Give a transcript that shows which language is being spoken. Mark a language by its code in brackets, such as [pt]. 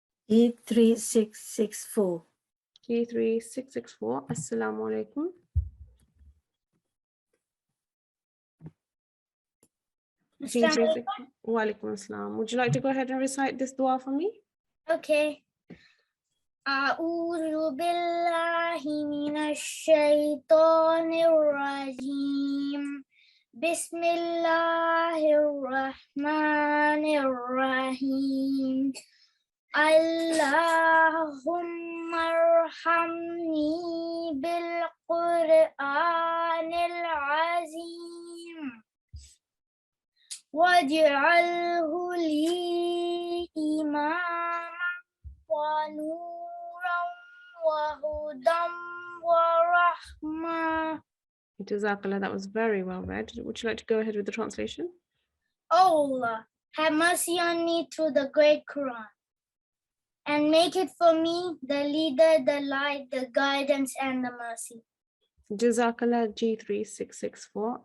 [en] G3664. G3664. [ar] Assalamu alaikum. Wa alaikum assalam. [en] Would you like to go ahead and recite this dua for me? Okay. [ar] أعوذ بالله من الشيطان الرجيم. بسم الله الرحمن الرحيم. اللهم ارحمني بالقرآن العظيم واجعله لي إماما ونورا وهدى ورحمة. [en] Jazakallah, that was very well read. Would you like to go ahead with the translation? Allah, have mercy on me through the great Quran, and make it for me the leader, the light, the guidance, and the mercy. Jazakallah G3664.